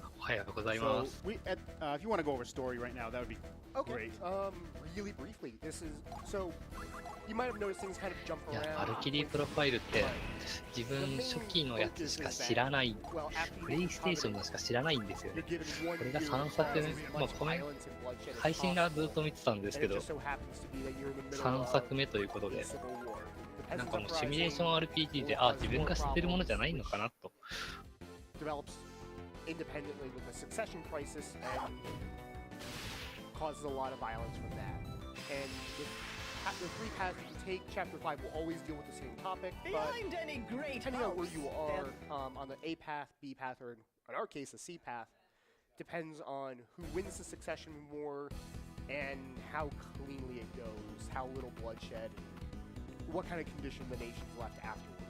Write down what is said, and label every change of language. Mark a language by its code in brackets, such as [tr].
[en] So if you want to go over story right now, that would be great. Really briefly, this is so you might have noticed things kind of jump around. [ja] バルキリープロファイルって自分初期のやつしか知らない、プレイステーションのしか知らないんですよね。これが3作目、まあこの配信がずっと見てたんですけど、3作目ということで、なんかもうシミュレーション RPG で、自分が知ってるものじゃないのかなと。 [en] Independently with the succession crisis and causes a lot of violence from that. And the three paths you take, Chapter 5 will always deal with the same topic, but depending on where you are on the A path, B path, or in our case, the C path, depends on who wins the succession war and how cleanly it goes, how little bloodshed, and what kind of condition the nation's left afterwards.